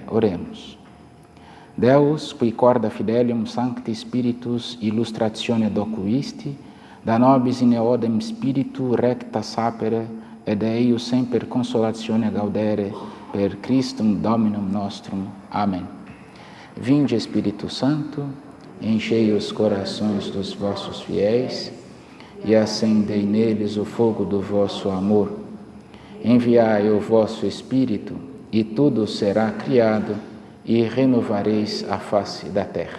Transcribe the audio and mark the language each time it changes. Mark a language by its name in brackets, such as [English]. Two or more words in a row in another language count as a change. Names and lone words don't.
[Portuguese] Oremos. [Latin] Deus, qui corda fidelium Sancti Spiritus illustratione docuisti, da nobis in eodem spiritu recta sapere, ed eius semper consolatione gaudere, per Christum Dominum nostrum. [Portuguese] Amém. Vinde, Espírito Santo, enchei os corações dos vossos fiéis e acendei neles o fogo do vosso amor. Enviai o vosso Espírito e tudo será criado e renovareis a face da terra.